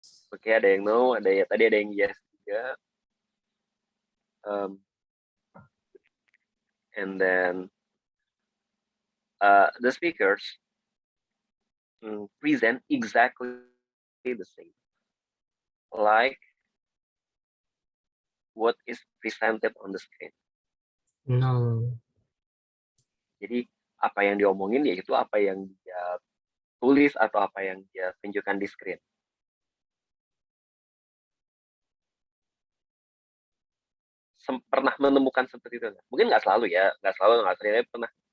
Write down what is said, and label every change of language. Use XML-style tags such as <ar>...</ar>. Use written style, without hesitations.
<id>Oke, ada yang no, tadi ada yang yes juga.</id> <en>And then the speakers present exactly the same, like what is presented on the screen. No.</en> <id>Jadi apa yang diomongin yaitu apa yang dia tulis atau apa yang dia tunjukkan di screen. Pernah menemukan seperti itu nggak? Mungkin nggak selalu ya, nggak sering, tapi pernah.</id>